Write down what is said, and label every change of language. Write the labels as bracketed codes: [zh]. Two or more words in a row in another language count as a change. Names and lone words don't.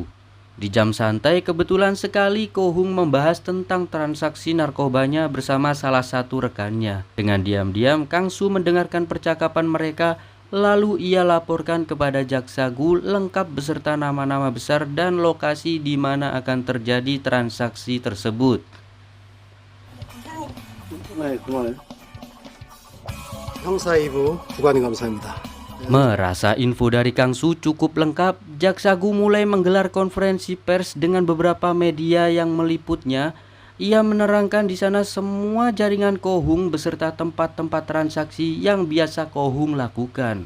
[id] Di jam santai kebetulan sekali Kohung membahas tentang transaksi narkobanya bersama salah satu rekannya. Dengan diam-diam Kang Su mendengarkan percakapan mereka, lalu ia laporkan kepada Jaksa Gu lengkap beserta nama-nama besar dan lokasi di mana akan terjadi transaksi tersebut. [ko] 네, 그만해. 형사 2부 구관이 감사합니다. [id] Merasa info dari Kang Su cukup lengkap, Jaksa Gu mulai menggelar konferensi pers dengan beberapa media yang meliputnya. Ia menerangkan di sana semua jaringan Kohung beserta tempat-tempat transaksi yang biasa Kohung lakukan.